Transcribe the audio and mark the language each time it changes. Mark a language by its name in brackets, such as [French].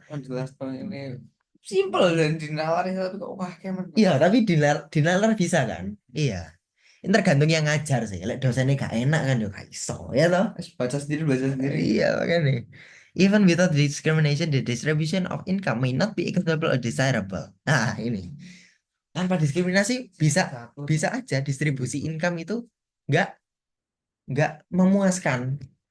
[Indonesian] Kan jelas Bang, ini simple dan dinalari satu kok wah kemen. Iya, tapi dinalar bisa kan? Iya. Ini tergantung yang ngajar sih. [Javanese] Lek dosennya gak enak kan yo gak iso, ya toh? [Indonesian] Baca sendiri baca sendiri. Iya, makanya. [English] Even without discrimination, the distribution of income may not be equitable or desirable. [Indonesian] Nah, ini. Tanpa diskriminasi bisa bisa aja distribusi income itu nggak nggak memuaskan.